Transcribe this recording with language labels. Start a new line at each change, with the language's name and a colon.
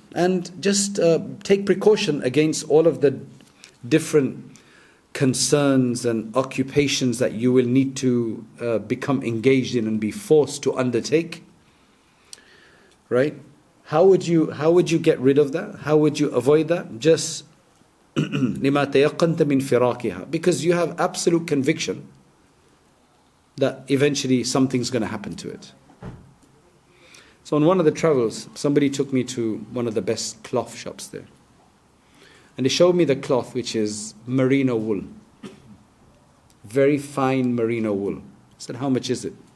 English: And just take precaution against all of the different concerns and occupations that you will need to become engaged in and be forced to undertake. Right? How would you get rid of that? How would you avoid that?
Arabic: Just لِمَا تَيَقَّنْتَ مِنْ فِرَاقِهَا.
English: Because you have absolute conviction that eventually something's going to happen to it. So on one of the travels, somebody took me to one of the best cloth shops there. And they showed me the cloth, which is merino wool. Very fine merino wool. I said, how much is it?